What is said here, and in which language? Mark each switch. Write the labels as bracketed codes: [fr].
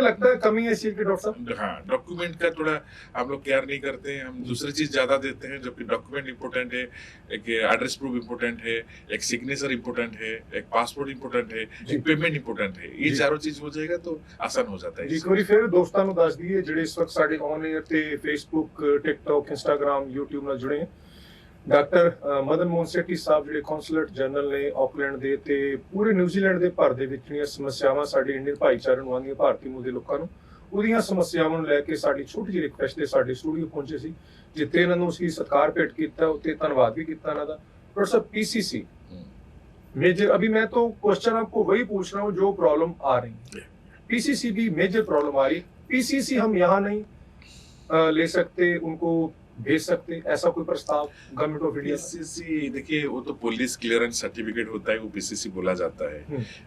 [hi] लगता है कमी है इस चीज की, डॉक्टर साहब। हाँ, डॉक्यूमेंट का थोड़ा हम लोग केयर नहीं करते हैं, हम दूसरी चीज ज्यादा देते हैं, जबकि डॉक्यूमेंट इंपॉर्टेंट है, एक एड्रेस प्रूफ इंपॉर्टेंट है, एक सिग्नेचर इंपॉर्टेंट है, एक पासपोर्ट इंपॉर्टेंट है, एक पेमेंट इंपॉर्टेंट है। ये जी। चारों चीज हो जाएगा तो आसान हो जाता है। [pa] ਜੀ ਇੱਕ ਵਾਰੀ ਫਿਰ ਦੋਸਤਾਂ ਨੂੰ ਦੱਸ ਦਈਏ ਜਿਹੜੇ ਇਸ ਵਕਤ ਸਾਡੇ ਔਨ 에ਅਰ ਤੇ ਫੇਸਬੁੱਕ, ਟਿਕਟੌਕ, ਇੰਸਟਾਗ੍ਰਾਮ, YouTube ਨਾਲ ਜੁੜੇ ਹੈ। ਡਾਕਟਰ ਮਦਨ ਮੋਹਨ ਸੇਠੀ ਸਾਹਿਬ ਜਿਹੜੇ ਕੌਂਸਲੇਟ ਜਨਰਲ ਨੇ ਆਕਲੈਂਡ ਦੇ ਤੇ ਪੂਰੇ ਨਿਊਜ਼ੀਲੈਂਡ ਦੇ ਭਰ ਦੇ ਵਿੱਚ ਜਿਹੜੀਆਂ ਸਮੱਸਿਆਵਾਂ ਸਾਡੇ ਇੰਡੀਅਨ ਭਾਈਚਾਰੇ ਨੂੰ ਆਉਂਦੀਆਂ, ਭਾਰਤੀ ਮੂਲ ਦੇ ਲੋਕਾਂ ਨੂੰ, ਉਹਦੀਆਂ ਸਮੱਸਿਆਵਾਂ ਨੂੰ ਲੈ ਕੇ ਸਾਡੀ ਛੋਟੀ ਜਿਹੀ ਰਿਕੁਐਸਟ ਤੇ ਸਾਡੇ ਸਟੂਡੀਓ ਪਹੁੰਚੇ ਸੀ, ਜਿੱਥੇ ਇਹਨਾਂ ਨੂੰ ਅਸੀਂ ਸਤਿਕਾਰ ਭੇਟ ਕੀਤਾ, ਉੱਤੇ ਧੰਨਵਾਦ ਵੀ ਕੀਤਾ ਇਹਨਾਂ ਦਾ। [hi] ਡਾਕਟਰ ਸਾਹਿਬ, PCC मेजर, अभी मैं तो क्वेश्चन आपको वही पूछ रहा हूँ जो प्रॉब्लम आ रही है, PCC भी मेजर प्रॉब्लम आ रही है, PCC हम यहाँ नहीं ले सकते, उनको भेज सकते, ऐसा कोई प्रस्ताव गवर्नमेंट ऑफ इंडिया? PCC देखिए, वो तो पुलिस क्लियरेंस सर्टिफिकेट होता है, वो PCC बोला जाता है।